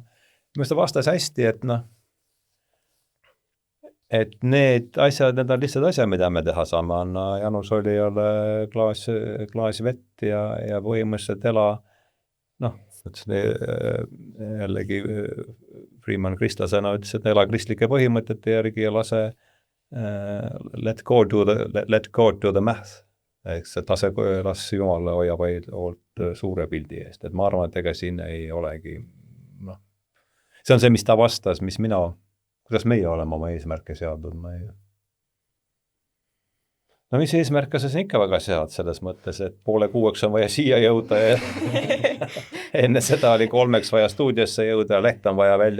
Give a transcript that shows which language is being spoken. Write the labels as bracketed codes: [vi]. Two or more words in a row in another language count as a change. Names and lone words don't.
[et] Minu ta vastas hästi, et need asjad, need on lihtsalt asjad, mida me teha saame. Anna Janus oli jälle klaas vett ja põhimõtteliselt jällegi Freeman kristlasena ütles, et ela kristlike põhimõtete järgi ja lase [en] let God do the math. [et] Eks, et las Jumal hoiab hoolt suure pildi eest. Et ma arvan, et ega siin ei olegi, see on see, mis ta vastas, kuidas meie oleme oma eesmärke seadnud. Mis eesmärke sa ikka väga sead selles mõttes, et 5:30 on vaja siia jõuda ja enne seda oli 3 vaja stuudiosse jõuda ja leht on vaja välja.